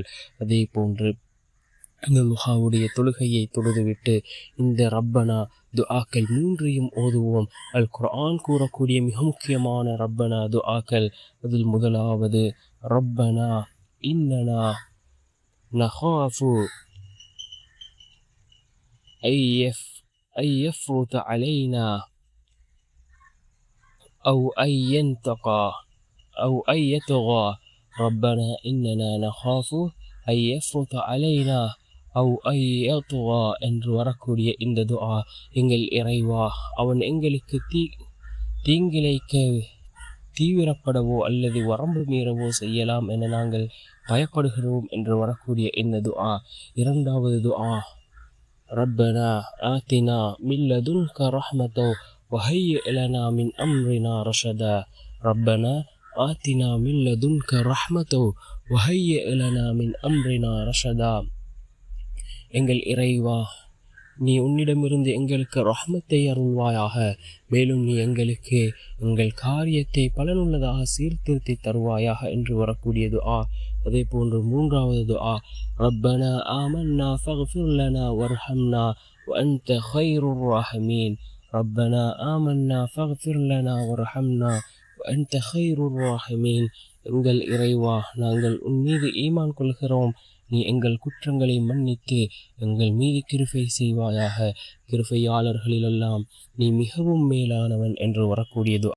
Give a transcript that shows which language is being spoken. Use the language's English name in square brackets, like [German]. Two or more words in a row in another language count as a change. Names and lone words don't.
[Tamil] அதே போன்று இந்த துஹாவுடைய தொழுகையை தொழுதுவிட்டு இந்த ரப்பனா துஆக்கள் 3ஐயும் ஓதுவோம். அல் குர்ஆன் கூறக்கூடிய மிக முக்கியமான ரப்பனா துஆக்கள். அதில் முதலாவது, [Arabic] ربنا إننا نخاف أن يفرط علينا أو أن ينتقى أو أن يطغى. ربنا إننا نخاف أن يفرط علينا أو أن يطغى [Tamil] என்று வரக்கூடிய இந்த துஆ, எங்கள் இறைவா, அவன் எங்களுக்கு தீங்கிழைக்க தீவிரப்படவோ அல்லது வரம்பு மீறவோ செய்யலாம் என நாங்கள் பயப்படுகிறோம் என்று வரக்கூடிய இந்த துஆ. இரண்டாவது துஆ, [Arabic] ربنا آتنا من لدنك رحمة وهيئ لنا من أمرنا رشدا. ربنا آتنا من لدنك رحمة وهيئ لنا من أمرنا رشدا. [Tamil] எங்கள் இறைவா, நீ உன்னிடமிருந்து எங்களுக்கு ரஹ்மத்தை அருள்வாயாக, மேலும் நீ எங்களுக்கு எங்கள் காரியத்தை பலனுள்ளதாக சீர்திருத்தி தருவாயாக என்று வரக்கூடிய துஆ. அதே போன்று மூன்றாவது துஆ, [Arabic] ربنا آمنا فاغفر لنا وارحمنا وأنت خير الراحمين. ربنا آمنا فاغفر لنا وارحمنا وأنت خير الراحمين. [Tamil] எங்கள் இறைவா, நாங்கள் உன் மீது ஈமான் கொள்கிறோம், நீ எங்கள் குற்றங்களை மன்னித்து எங்கள் மீது கிருபை செய்வாயாக, கிருபையாளர்களிலெல்லாம் நீ மிகவும் மேலானவன் என்று வரக்கூடியது.